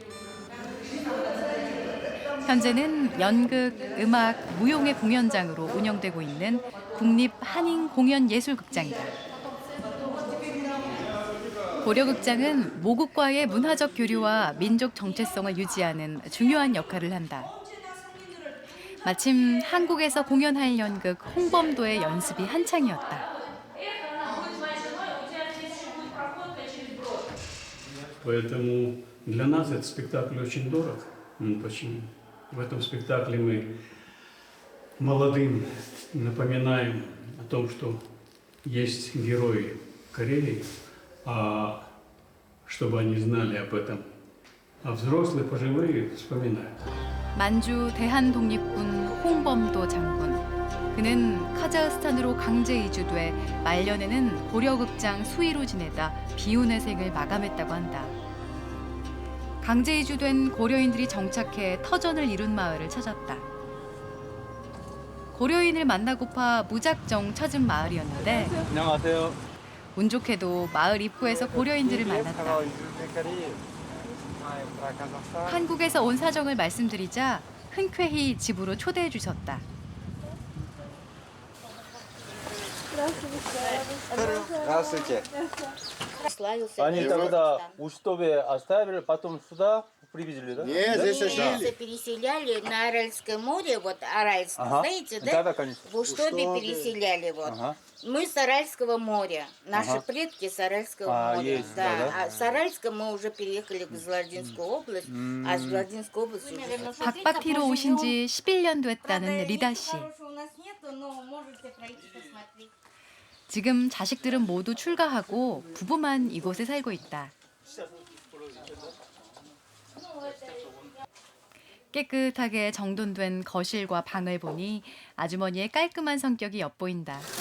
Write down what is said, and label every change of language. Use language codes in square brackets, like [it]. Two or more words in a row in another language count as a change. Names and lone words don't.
[ko] 현재는 연극, 음악, 무용의 공연장으로 운영되고 있는 국립 한인공연예술극장이다. 고려극장은 모국과의 문화적 교류와 민족 정체성을 유지하는 중요한 역할을 한다. 마침 한국에서 공연할 연극 홍범도의 연습이 한창이었다. [ru] Поэтому для нас этот спектакль очень дорог. Почему? В этом спектакле мы молодым напоминаем о том, что есть герои Кореи, чтобы они знали об этом. А взрослые пожилые вспоминают. [ko] 만주 대한독립군 홍범도 장군. 그는 카자흐스탄으로 강제 이주돼 말년에는 고려극장 수위로 지내다 비운의 생을 마감했다고 한다. 강제 이주된 고려인들이 정착해 터전을 이룬 마을을 찾았다. 고려인을 만나고파 무작정 찾은 마을이었는데 안녕하세요. 운 좋게도 마을 입구에서 고려인들을 만났다. 한국에서 온 사정을 말씀드리자 흔쾌히 집으로 초대해 주셨다. [ru] Здравствуйте. Они тогда у Штове оставили, потом сюда привезли, да? Нет, здесь жили. Переселяли на Аральское море, вот Аральск, знаете, да? Да, конечно. В Уштобе переселяли вот. Мы с Аральского моря. Наши предки с Аральского моря. есть, да? А с Аральска мы уже переехали в Златинскую область, а с Златинской области уже... [ko] 박박티로 오신 지 11년 됐다는 리다 씨. 지금 자식들은 모두 출가하고 부부만 이곳에 살고 있다. 깨끗하게 정돈된 거실과 방을 보니 아주머니의 깔끔한 성격이 엿보인다.